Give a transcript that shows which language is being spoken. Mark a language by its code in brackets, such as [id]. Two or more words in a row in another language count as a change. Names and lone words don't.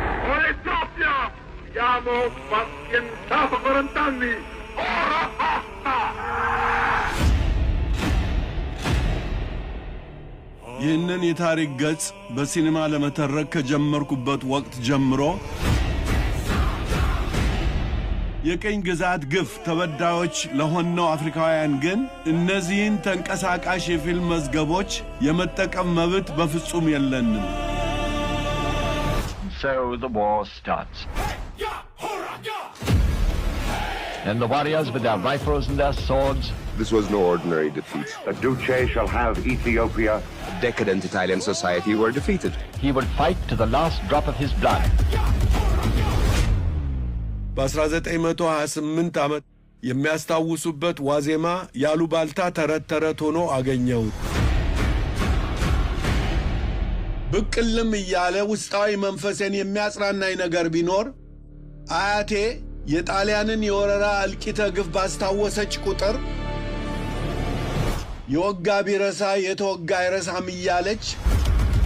[it] Ethiopia! Siamo pazienza per 40 anni! Ora basta! [am] ይህንን የታሪክ ገጽ በሲኒማ ለመተረክ ከጀመርኩበት ወቅት ጀምሮ የቀኝ ግዛት ግፍ ተበዳዮች ለሆነው አፍሪካውያን ግን እነዚህን ተንቀሳቃሽ የፊልም መዝገቦች የመጠቀም መብት በፍጹም የለንም። [en] So the war starts. And the warriors with their rifles and their swords. This was no ordinary defeat. The Duce shall have Ethiopia. Decadent Italian society were defeated. He would fight to the last drop of his blood. [am] በ1928 ዓመት የሚያስታውሱበት ዋዜማ ያሉባልታ ተረት ሆኖ አገኘሁት። ብቅልም እያለ ውስጣዊ መንፈሴን የሚያጽናናኝ ነገር ቢኖር አያቴ የጣሊያንን የወረራ እልቂተ ግፍ ባስታወሰች ቁጥር የወጋ ቢረሳ የተወጋ አይረሳም እያለች